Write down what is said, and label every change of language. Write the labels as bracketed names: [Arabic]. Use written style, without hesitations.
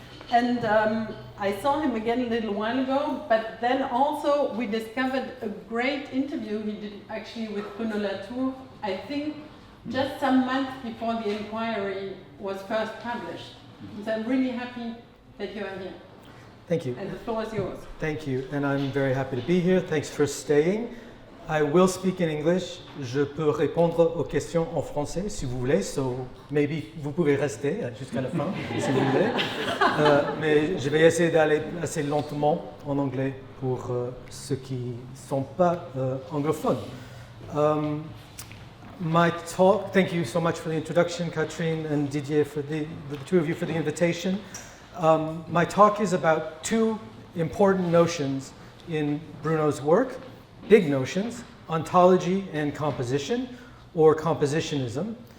[English] And I saw him again a little while ago, but then also we discovered a great interview he did actually with Bruno Latour, I think just some months before the inquiry was first published. So I'm really happy that you are here. Thank you. And the floor is yours. Thank you, and I'm very happy to be here. Thanks for staying. I will speak in English. [French] Je peux répondre aux questions en français si vous voulez, [English] so maybe [French] vous pouvez rester jusqu'à la fin si vous voulez. Mais je vais essayer d'aller assez lentement en anglais pour ceux qui ne sont pas anglophones. [English] My talk, thank you so much for the introduction, Catherine and Didier, for the 2 of you for the invitation. My talk is about 2 important notions in Bruno's work. Big notions, ontology and composition, or compositionism.